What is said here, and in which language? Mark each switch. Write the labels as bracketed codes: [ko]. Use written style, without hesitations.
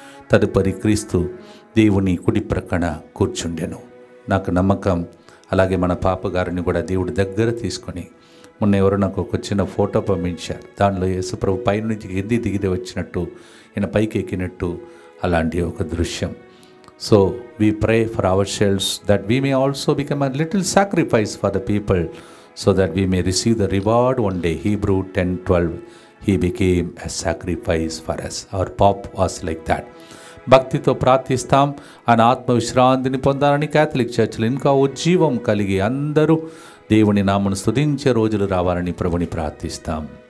[te] తదుపరి క్రీస్తు దేవుని కుడి ప్రక్కన కూర్చుండెను. నాకు నమ్మకం అలాగే మన పాపగారిని కూడా దేవుడి దగ్గర తీసుకొని, మొన్న ఎవరు నాకు ఒక చిన్న ఫోటో పంపించారు. దానిలో యేసుప్రభు పైనుంచి దిగిదే వచ్చినట్టు, ఈయన పైకి ఎక్కినట్టు అలాంటి ఒక దృశ్యం. [en] So we pray for ourselves that we may also become a little sacrifice for the people so that we may receive the reward one day. Hebrew 10:12, he became a sacrifice for us. Our Pope was like that. [te] భక్తితో ప్రార్థిస్తాం. ఆయన ఆత్మవిశ్రాంతిని పొందాలని Catholic చర్చిలో ఇంకా ఉజ్జీవం కలిగి అందరూ దేవుని నామను స్తుతించే రోజులు రావాలని ప్రభుని ప్రార్థిస్తాం.